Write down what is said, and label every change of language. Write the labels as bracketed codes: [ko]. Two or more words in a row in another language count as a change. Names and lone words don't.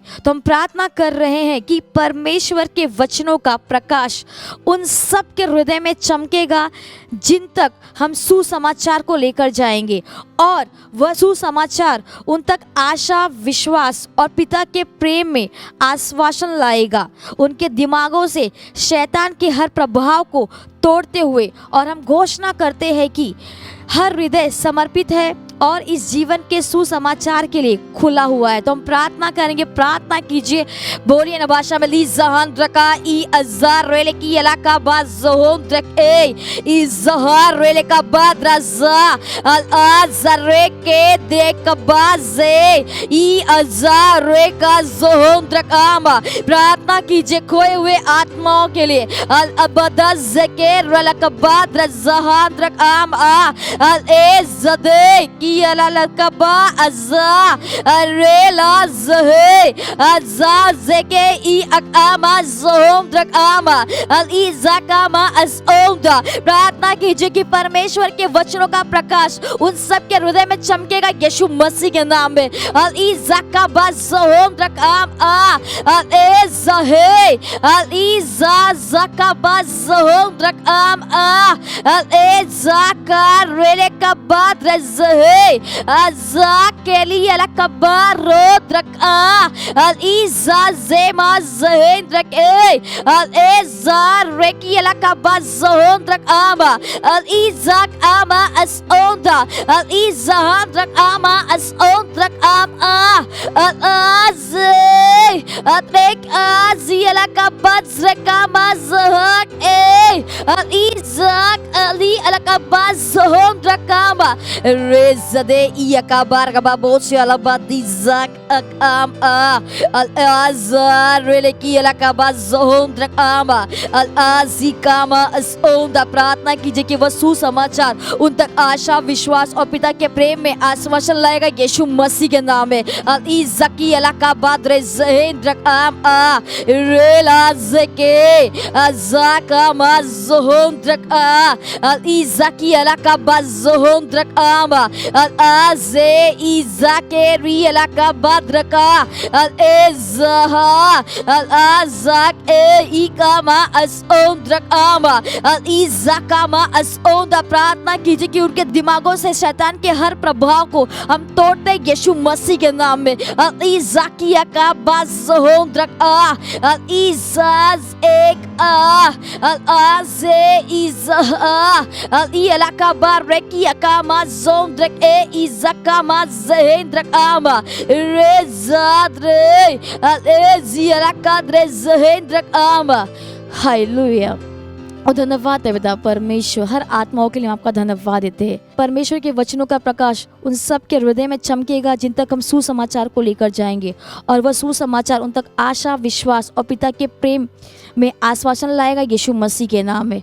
[hi] तो हम प्रार्थना कर रहे हैं कि परमेश्वर के वचनों का प्रकाश उन सब के हृदय में चमकेगा जिन तक हम सुसमाचार को लेकर जाएंगे, और वह सुसमाचार उन तक आशा, विश्वास और पिता के प्रेम में आश्वासन लाएगा, उनके दिमागों से शैतान के हर प्रभाव को तोड़ते हुए। और हम घोषणा करते हैं कि हर हृदय समर्पित है और इस जीवन के सुसमाचार के लिए खुला हुआ है। तो हम प्रार्थना करेंगे, प्रार्थना कीजिए, बोलिए ना भाषा में। ली जहान द्रका ई अज़ार रेले की इलाका बा ज़होम द्रके ई ज़हार रेले का बाद रज़ा अल अज़रे के देख बाज़े ई अज़ार रे का ज़होम द्रकामा। प्रार्थना कीजिए खोए हुए आत्माओं के लिए। अल अबदज़ के रेले का बाद रज़ान द्रकाम आ अल ए ज़दे की अललकबा अज़ा अरेला ज़हे अज़ा ज़के ई अकामा ज़होम द्रकामा अल इज़ाकामा अज़ओमदा। प्रार्थना कीजिए कि परमेश्वर के वचनों का प्रकाश उन सब के हृदय में चमकेगा यीशु मसीह के नाम में। अल इज़ाकाबा ज़होम द्रकाम आ अल ए ज़हे अल इज़ा ज़काबा ज़होम द्रकाम आ अल ए ज़का रेले का बाद रज़हे अज़ा के लिए अलकबार रोद्रका अल इज़ा ज़ेमा ज़हेंद्रक अल एज़ार रेकी अलकबार ज़होंद्रक आमा अल इज़ाक आमा असओंदा अल इज़ांद्रक आमा असओंद्रक आम आ अल आज़े अत्रेक आज़ी अलकबार ज़रकामा ज़हक अल इज़ाक अली अलकबार ज़होंद्रक आमा ज़दे इयका बारगबा बोशे अलबदी ज़क am al azarele की अलकाबा जोंद्रक आम al azikama असोंदा। प्रार्थना कीजिए कि वह सुसमाचार उन तक आशा, विश्वास और पिता के प्रेम में आश्वासन लाएगा यीशु मसीह के नाम में। al izaki अलकाबा द्रेजेंद्रक आम रेला zeke azakama zoंद्रक al izaki अलकाबा जोंद्रक आम al aze izake ri अलकाबा द्रका al ezaha al azak ikama असोंद्रक आम al izakama असोंदा। प्रार्थना कीजिए कि उनके दिमागों से शैतान के हर प्रभाव को हम तोड़ते हैं यीशु मसीह के नाम में। al izakia का बाज़ोंद्रक al izaz एक al aze izah al ialaka barekia kama zondrek izakama zehendrek ama rezadre al ezialaka dre zehendrek ama। हालेलुया। और धन्यवाद है पिता परमेश्वर, हर आत्माओं के लिए हम आपका धन्यवाद देते हैं। परमेश्वर के वचनों का प्रकाश उन सब के हृदय में चमकेगा जिन तक हम सुसमाचार को लेकर जाएंगे, और वह सुसमाचार उन तक आशा, विश्वास और पिता के प्रेम में आश्वासन लाएगा यीशु मसीह के नाम में।